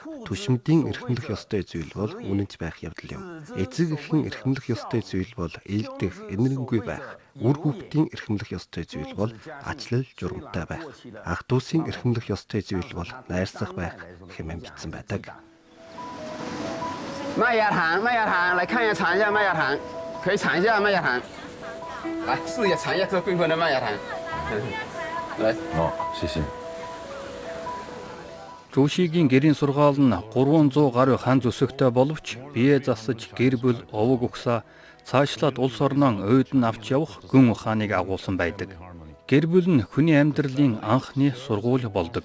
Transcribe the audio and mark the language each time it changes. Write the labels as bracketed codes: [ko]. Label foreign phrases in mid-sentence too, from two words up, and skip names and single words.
[mn] Түшмдийн эрхэмлэх ёстой зүйл бол үнэнч байх явдал юм. Эцэг эхийн эрхэмлэх ёстой зүйл бол ээлдэх, энэрэнгүй байх. Үр хүүхдийн эрхэмлэх ёстой зүйл бол ачлал журамтай байх. Ах дүүсийн эрхэмлэх ёстой зүйл бол найрсах байх хэмээн бичсэн байдаг. Маяхан, [zh] 来看一下尝一下麦芽糖，可以尝一下麦芽糖。来试一下尝一下这贵妃的麦芽糖。来，谢谢。 [mn] Жушигийн гэрийн сургаал нь 300 гаруй хан зүсэгтэй боловч бие засаж гэр бүл овог угсаа цаашлаад улс орноо уйд нь авч явах гүн ухааныг агуулсан байдаг. Гэр бүл нь хүний амьдралын анхны сургууль болдог.